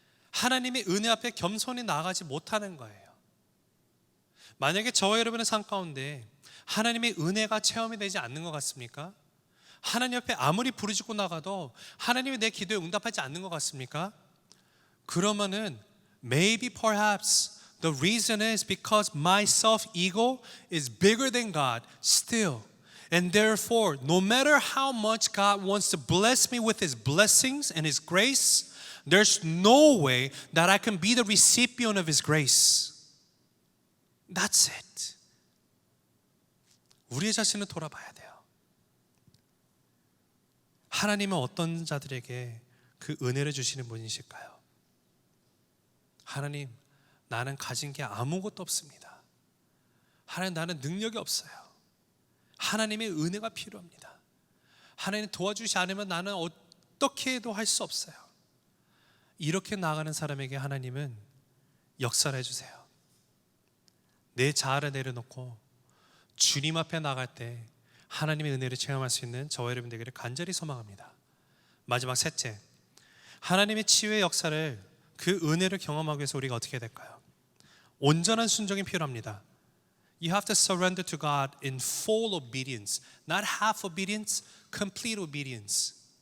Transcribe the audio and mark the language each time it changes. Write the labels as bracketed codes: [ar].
[ko] 하나님의 은혜 앞에 겸손히 나아가지 못하는 거예요. 만약에 저와 여러분의 삶 가운데 하나님의 은혜가 체험이 되지 않는 것 같습니까? 하나님 앞에 아무리 부르짖고 나가도 하나님이 내 기도에 응답하지 않는 것 같습니까? 그러면은 [en] maybe perhaps the reason is because my self-ego is bigger than God still. And therefore, no matter how much God wants to bless me with His blessings and His grace, there's no way that I can be the recipient of His grace. That's it. [ko] 우리의 자신을 돌아봐야 돼요. 하나님은 어떤 자들에게 그 은혜를 주시는 분이실까요? 하나님, 나는 가진 게 아무것도 없습니다. 하나님, 나는 능력이 없어요. 하나님의 은혜가 필요합니다. 하나님 도와주시 않으면 나는 어떻게 해도 할 수 없어요. 이렇게 나아가는 사람에게 하나님은 역사를 해주세요. 내 자아를 내려놓고 주님 앞에 나갈 때 하나님의 은혜를 체험할 수 있는 저와 여러분 되기를 간절히 소망합니다. 마지막 셋째, 하나님의 치유의 역사를, 그 은혜를 경험하기 위해서 우리가 어떻게 해야 될까요? 온전한 순종이 필요합니다. [en] You have to surrender to God in full obedience, not half obedience, complete obedience.